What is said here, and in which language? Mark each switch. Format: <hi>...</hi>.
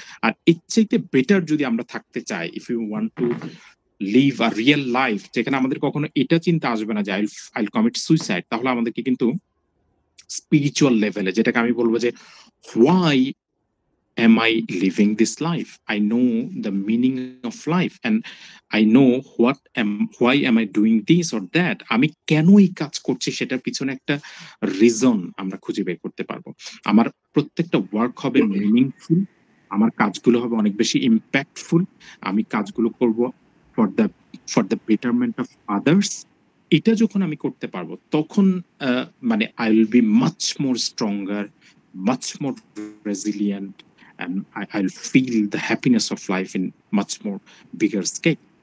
<bn>আর এর চাইতে বেটার যদি আমরা থাকতে চাই,</bn> <en>if you want to live a real life,</en> <bn>যেখানে আমাদের কখনো এটা চিন্তা আসবে না যে</bn> <en>I'll commit suicide,</en> <bn>তাহলে আমাদেরকে কিন্তু স্পিরিচুয়াল লেভেলে, যেটাকে আমি বলবো যে</bn> <en>Why am I living this life? I know the meaning of life, and I know why am I doing this or that?</en> <bn>আমি কেন এই কাজ করছি সেটার পিছনে একটা রিজন আমরা খুঁজে বের করতে পারবো। আমার প্রত্যেকটা ওয়ার্ক হবে মিনিংফুল, আমার কাজগুলো হবে অনেক বেশি ইম্প্যাক্টফুল, আমি কাজগুলো করব</bn> <en>For the betterment of others.</en> <bn>এটা যখন আমি করতে পারবো তখন মানে</bn> <en>I will be much more stronger, much more resilient, and I'll feel the happiness of life in much more bigger scale.</en>